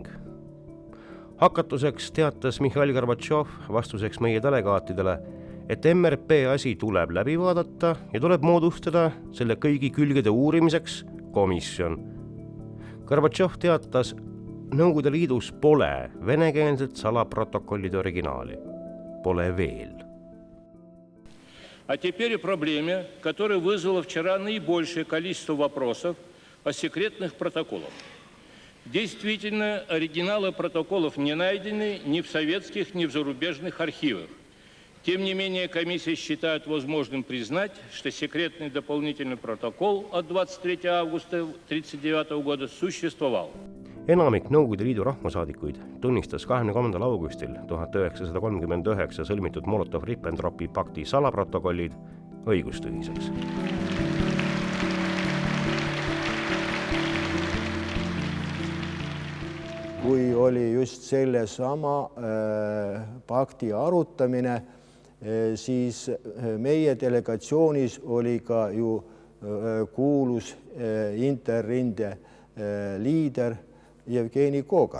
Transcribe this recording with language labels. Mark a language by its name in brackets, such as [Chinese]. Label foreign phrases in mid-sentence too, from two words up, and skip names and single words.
[Estonian] Hakatuseks teatas Mihhail Gorbatšov vastuseks meie delegaatidele, et MRP asi tuleb läbi vaadata ja tuleb moodustada selle kõigi külgede uurimiseks komisjon. Gorbatšov teatas, Nõukogude Liidus pole venekeelset salaprotokollide originaali. Pole veel. [Russian] А теперь о проблеме, которая вызвала вчера наибольшее количество вопросов о секретных протоколах. Действительно, оригиналы протоколов не найдены ни в советских, ни в зарубежных архивах. Тем не менее, комиссия считает возможным признать, что секретный дополнительный протокол от 23 августа 1939 года существовал. [Estonian] Enamik Nõukogude Liidu rahvasaadikuid tunnistas 23. augustil 1939 sõlmitud Molotov-Ribbentropi pakti salaprotokollid õigustühiseks. Kui oli just sellesama pakti arutamine, siis meie delegatsioonis oli ka ju kuulus interrinde liider Jevgeni Kogan.